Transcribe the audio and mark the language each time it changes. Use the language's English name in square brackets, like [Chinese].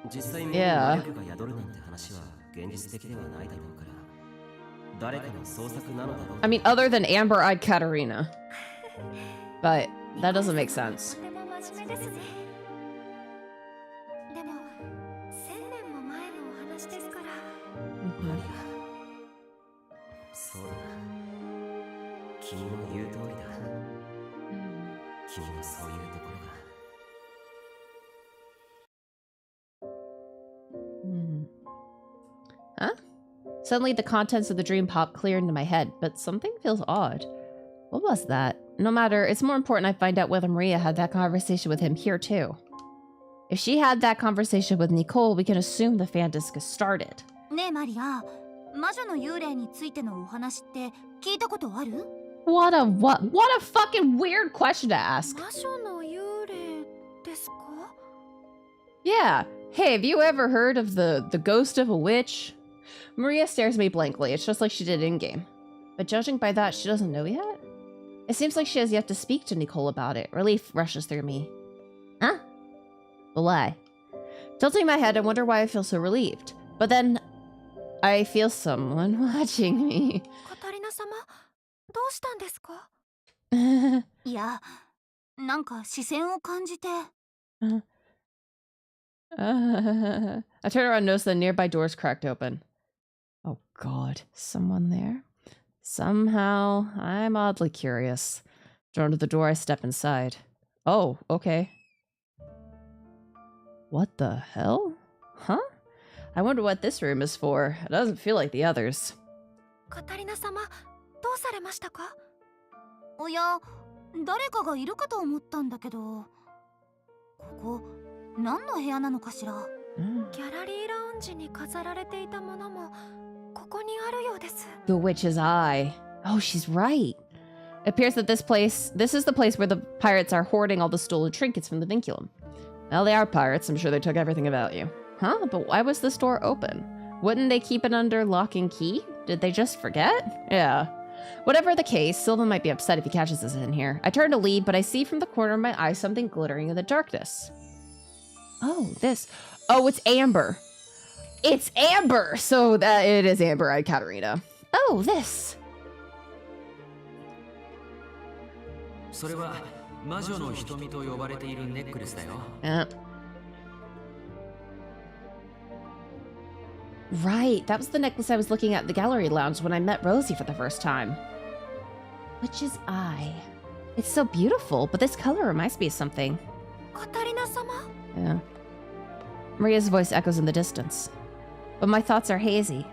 [Japanese] 実際に魔力が宿るなんて話は現実的ではないだろうから。誰かの創作なのだろう。 [English] I mean, other than amber-eyed Catarina. But that doesn't make sense. [Japanese] でも真面目ですね。でも1000年も前のお話ですから。マリア、そうだな。君の言う通りだ。君のそういうところが。 [English] Huh? Suddenly, the contents of the dream pop clear into my head, but something feels odd. What was that? No matter, it's more important I find out whether Maria had that conversation with him here too. If she had that conversation with Nicole, we can assume the fan disc has started. [Japanese] ねえマリア、魔女の幽霊についてのお話って聞いたことある？ [English] What a fucking weird question to ask. [Japanese] 魔女の幽霊ですか？ [English] Yeah. Hey, have you ever heard of the ghost of a witch? Maria stares at me blankly. It's just like she did in-game. But judging by that, she doesn't know yet? It seems like she has yet to speak to Nicole about it. Relief rushes through me. Huh? Well, I. Tilting my head, I wonder why I feel so relieved. But then, I feel someone watching me. [Japanese] カタリナ様、どうしたんですか？いや、なんか視線を感じて。 [English] I turn around and notice the nearby doors cracked open. Oh god, someone there? Somehow, I'm oddly curious. Drawn to the door, I step inside. Oh, okay. What the hell? Huh? I wonder what this room is for. It doesn't feel like the others. [Japanese] カタリナ様、どうされましたか？おや、誰かがいるかと思ったんだけど、ここ何の部屋なのかしら？ギャラリーラウンジに飾られていたものもここにあるようです。 [English] The witch's eye. Oh, she's right. It appears that this is the place where the pirates are hoarding all the stolen trinkets from the vinculum. Well, they are pirates. I'm sure they took everything of value. Huh? But why was this door open? Wouldn't they keep it under lock and key? Did they just forget? Yeah. Whatever the case, Sylvan might be upset if he catches us in here. I turn to leave, but I see from the corner of my eye something glittering in the darkness. Oh, this. Oh, it's amber. It's Amber! So that it is Amber-eyed Catarina. Oh, this. [Japanese] それは魔女の瞳と呼ばれているネックレスだよ。 [English] Right, that was the necklace I was looking at in the gallery lounge when I met Rosie for the first time. Witch's eye. It's so beautiful, but this color reminds me of something. Catarina-sama? Yeah. Maria's voice echoes in the distance. But my thoughts are hazy.